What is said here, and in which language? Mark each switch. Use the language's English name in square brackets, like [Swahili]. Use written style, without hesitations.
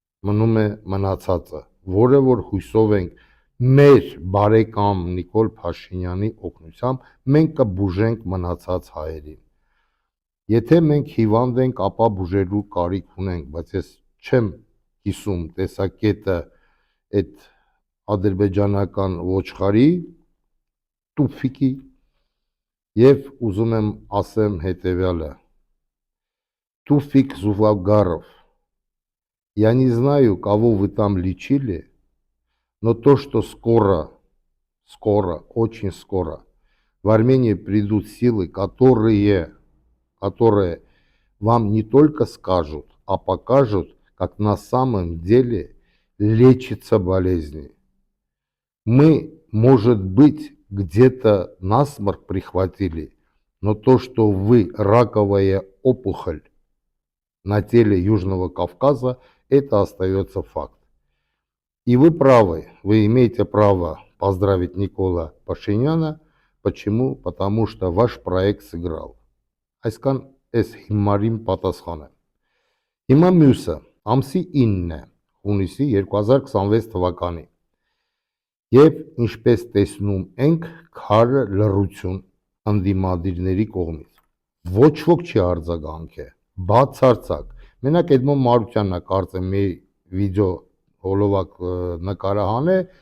[Armenian] Մնում է մնացածը, որը որ հույսով ենք մեր բարեկամ Նիկոլ Փաշինյանի օգնությամբ մենք կբուժենք մնացած հայերին։ Եթե մենք հիվանդ ենք, ապա բուժելու կարիք ունենք, բայց ես չեմ կիսում տեսակետը այդ ադրբեջանական ոչխարի Տուֆիկի եւ ուզում եմ ասեմ հետեւյալը. [Russian] Туфик Зуфагаров, я не знаю, кого вы там лечили, но то, что скоро, очень скоро в Армении придут силы, которые вам не только скажут, а покажут, как на самом деле лечатся болезни. Мы, может быть, где-то насморк прихватили, но то, что вы раковая опухоль на теле Южного Кавказа, это остается факт. И вы правы, вы имеете право поздравить Никола Пашиняна. Почему? Потому что ваш проект сыграл. [Armenian] Այսքան էս հիմարին պատասխանը։ Հիմա մյուսը, ամսի 9-ն է, հունիսի 2026 թվականի։ Եվ ինչպես տեսնում ենք, քարը լռություն ընդդիմադիրների կողմից։ Ոչ ոք չի արձագանքել, բացարձակ։ Մենակ Էդմոն Մարուկյանն է կարծեմ մի վիդեո հոլովակ նկարահան է,